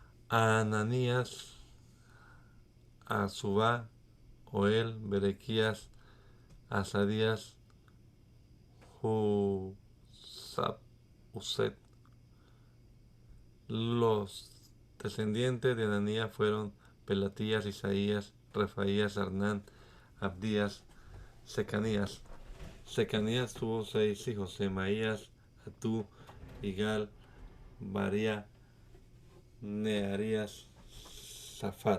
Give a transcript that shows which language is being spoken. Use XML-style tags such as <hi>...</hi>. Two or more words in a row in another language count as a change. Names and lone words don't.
<es>Ananías, Azubá, Oel, Berequías, Azarías, Husab, Uset. Los descendientes de Ananías fueron Pelatías, Isaías, Refaías, Arnán, Abdías, Secanías. Secanías tuvo 6 hijos: Semaías, Atú, Igal, Baría, Nearías, Safat.</es>